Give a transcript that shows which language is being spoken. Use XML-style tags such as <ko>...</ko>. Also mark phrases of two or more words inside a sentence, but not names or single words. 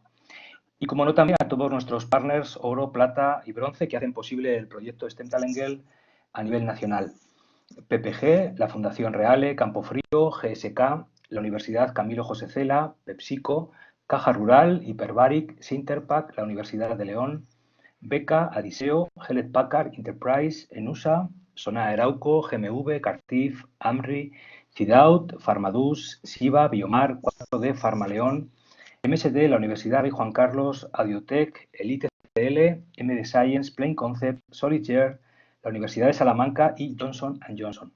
<es>Y como no, también a todos nuestros partners oro, plata y bronce que hacen posible el proyecto STEM Talent Girl a nivel nacional. PPG, la Fundación Reale, Campofrío, GSK, la Universidad Camilo José Cela, PepsiCo, Caja Rural, Hyperbaric, Sinterpack, la Universidad de León, Beca, Adiseo, Hewlett Packard, Enterprise, Enusa, Sona Arauco, GMV, Cartif, Amri, Cidaut, Farmadus, Siva, Biomar, 4D, Farmaleón, MSD, la Universidad Rey Juan Carlos, Audiotech, Elite CL, MD Science, Plain Concept, Solitaire, la Universidad de Salamanca y Johnson & Johnson.</es>